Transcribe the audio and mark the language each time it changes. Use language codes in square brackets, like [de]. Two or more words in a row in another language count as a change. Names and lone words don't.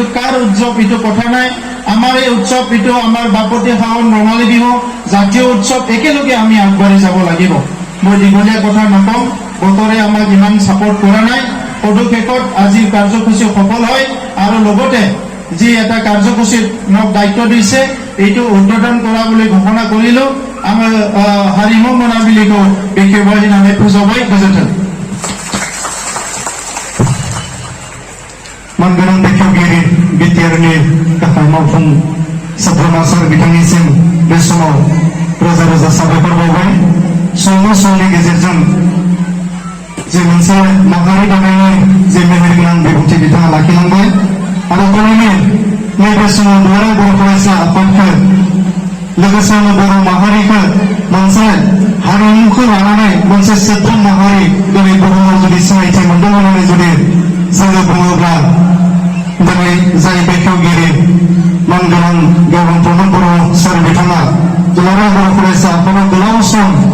[as] কাৰ উৎসৱ এইটো কথা নাই আমাৰ এই উৎসৱ এইটো আমাৰ বাপতি সাহোন ৰঙালী বিহু জাতীয় উৎসৱ একেলগে আমি আগবাঢ়ি যাব লাগিব মই দীঘলীয়া কথা নকওঁ বতৰে আমাক ইমান ছাপোৰ্ট কৰা নাই পদক্ষেপত আজিৰ কাৰ্যসূচী সফল হয় আৰু লগতে যি এটা কাৰ্যসূচীত মোক দায়িত্ব দিছে এইটো উদ্বোধন কৰা বুলি ঘোষণা কৰিলো আমাৰ হাৰিমু মনাবিলিকো বিশেষভাৱে নামে পুজোবাই গোজोन्थों [brx] मानगोनां बेखेवगिरि बिटिआरनि गाहाय मावफुं सोद्रोमा सार बिथांनिसिम बे समाव रोजा रोजा साबायखर बावबाय सुंद' समनि गेजेरजों जे मोनसे माहारि दानायनि जे मेहेरगोनां बिबुंथि बिथाङा लाखिलांबाय आरो थारैनो नैबे समाव दुलाराय बर' फरायसा आफादखौ लोगोसेनो बर' माहारिखौ मोनसे हारिमुखौ लानानै मोनसे सोद्रोम माहारि दिनै बुहुमाव जुदि सिनायथि मोनदों होननानै जुदि जोङो बुङोब्ला दिनै जाय बेखेवगिरि मानगोनां गेवलां प्रमद बर' सार बिथाङा दुलाराय बर' फरायसा आफादाव गोलाव सम